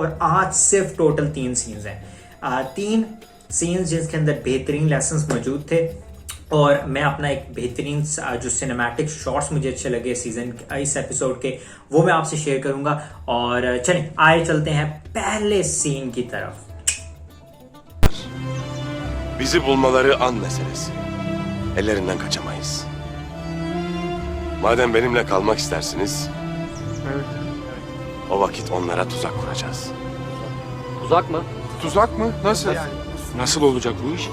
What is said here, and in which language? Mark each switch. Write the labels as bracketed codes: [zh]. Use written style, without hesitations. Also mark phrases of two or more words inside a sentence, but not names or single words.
[hi] और आज सिर्फ टोटल 3 सीन्स हैं, 3 सीन्स जिसके अंदर बेहतरीन लेसन्स मौजूद थे। और मैं अपना एक बेहतरीन जो [en] cinematic shots [hi] मुझे अच्छे लगे सीजन इस एपिसोड के, वो मैं आपसे शेयर करूंगा। और चलें आए चलते हैं पहले सीन की तरफ। [tr] Bizi bulmaları an meselesi. Ellerinden kaçamayız. Madem benimle kalmak istersiniz, o vakit onlara tuzak kuracağız. Tuzak mı? Tuzak mı? Nasıl? Nasıl olacak bu iş?